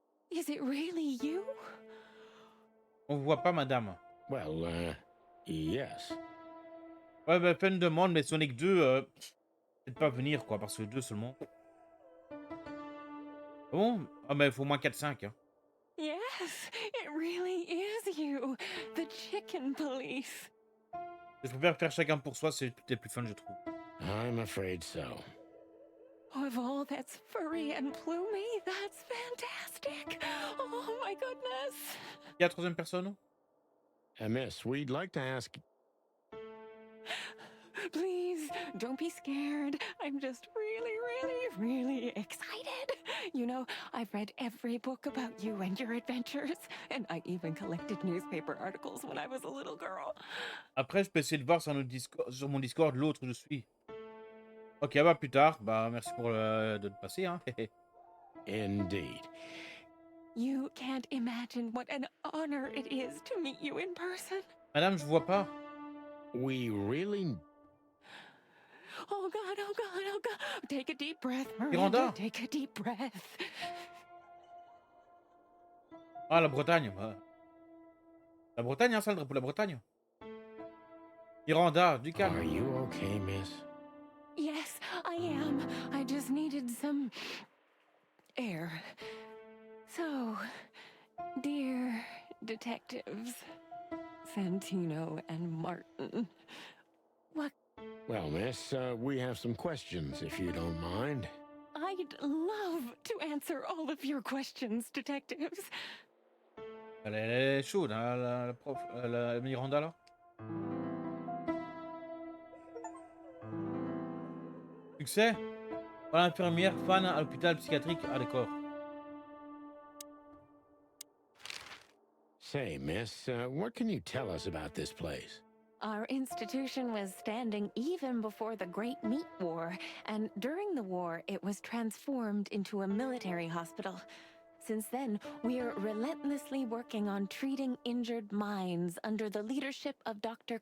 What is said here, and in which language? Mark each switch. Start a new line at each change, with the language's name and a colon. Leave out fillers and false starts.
English: is it really you?
French: On vous voit pas, madame.
English: Well, yes.
French: Ouais, bah, fais une demande, mais Sonic 2, peut-être pas venir, quoi, parce que 2 seulement. Ah bon? Ah, mais il faut au moins 4-5, hein.
English: Yes, it really is you, the chicken police.
French: Je préfère faire chacun pour soi, c'est peut-être plus fun, je trouve.
English: I'm afraid so. Of all that's furry and plumy, that's fantastic. Oh my goodness.
French: Il y a la troisième personne?
English: Miss, we'd like to ask... Please, don't be scared. I'm just really excited. You know, I've read every book about you and your adventures, and I even collected newspaper articles when I was a little girl.
French: Après, je peux essayer de voir sur, sur mon Discord l'autre où je suis. Ok, bah plus tard. Bah merci pour de te passer, hein.
English: Indeed. You can't imagine what an honor it is to meet you in person.
French: Madame, je vois pas.
English: We really... Oh God, oh God, oh God. Take a deep breath, Miranda. Miranda. Take a deep breath.
French: Ah, la Bretagne. Bah. La Bretagne, hein, ça, le drapeau de la Bretagne. Miranda, du calme.
English: Are you okay, miss? Yes, I am. I just needed some air. So, dear detectives, Santino and Martin, what? Well, miss, we have some questions, if you don't mind. I'd love to answer all of your questions, detectives.
French: Elle est chaude, hein, la prof, la Miranda, là. Succès? Voilà, infirmière fan à l'hôpital psychiatrique. Ah, d'accord.
English: Say, miss, what can you tell us about this place? Our institution was standing even before the Great Meat War, and during the war, it was transformed into a military hospital. Since then, we are relentlessly working on treating injured minds under the leadership of Dr.